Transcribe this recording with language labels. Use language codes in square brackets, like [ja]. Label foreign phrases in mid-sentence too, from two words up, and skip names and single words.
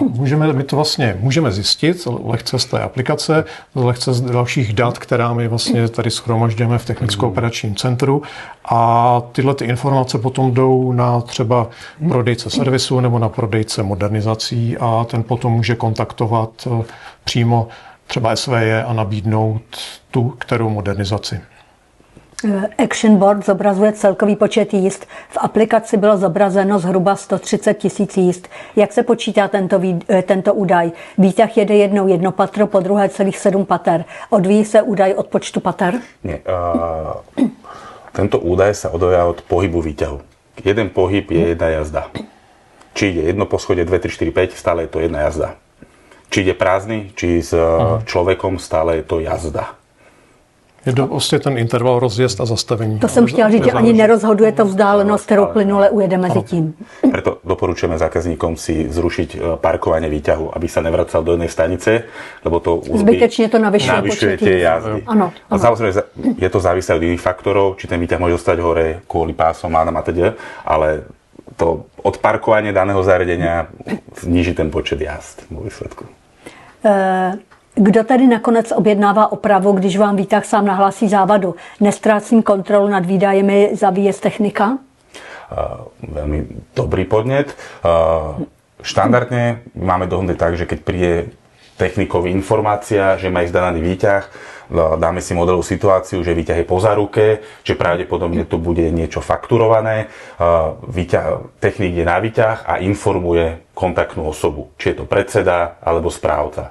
[cs] My to vlastně můžeme zjistit lehce z té aplikace, lehce z dalších dat, která my vlastně tady shromažďujeme v technicko-operačním centru a tyhle ty informace potom jdou na třeba prodejce servisu nebo na prodejce modernizací a ten potom může kontaktovat přímo třeba SVJ a nabídnout tu, kterou modernizaci. Action Board zobrazuje celkový počet jízd. V aplikaci bylo zobrazeno zhruba 130 000 jízd. Jak se počítá tento údaj? Výťah jede jednou jedno patro, po druhé celých 7 pater. Odvíjí se údaj od počtu pater? [sk] Nie. Tento údaj sa odvíja od pohybu výťahu. Jeden pohyb je jedna jazda. Či ide jedno poschodie, 2, 3, 4, 5, stále je to jedna jazda. Či ide prázdny, či s človekom, stále je to jazda. [cs] Je to vlastně ten interval rozjezd a zastavení. To jsem chtěla říct, že ani nerozhoduje to vzdálenost, kterou plynule ujede mezi tím. [sk] Preto doporučujeme zákazníkom si zrušiť parkovanie výťahu, aby sa nevracal do jednej stanice, lebo to zbytečne to navyšuje tie jazdy. [cs] Ano. [sk] A samozrejme, je to závislé od iných faktorov, či ten výťah môže zostať hore kvôli pásom a teda, ale to odparkovanie daného zariadenia zníži ten počet jazd vo výsledku. [cs] Kdo tady nakonec objednává opravu, když vám výtah sám nahlásí závadu? Nestrácím kontrolu nad výdajemi za výjezd technika? [sk] Veľmi dobrý podnet. Štandardne máme dohodnuté tak, že keď príde technikovi informácia, že má ísť daný výťah, dáme si modelovú situáciu, že výťah je po záruke, že pravdepodobne tu bude niečo fakturované, technik je na výťah a informuje kontaktnú osobu, či je to predseda alebo správca.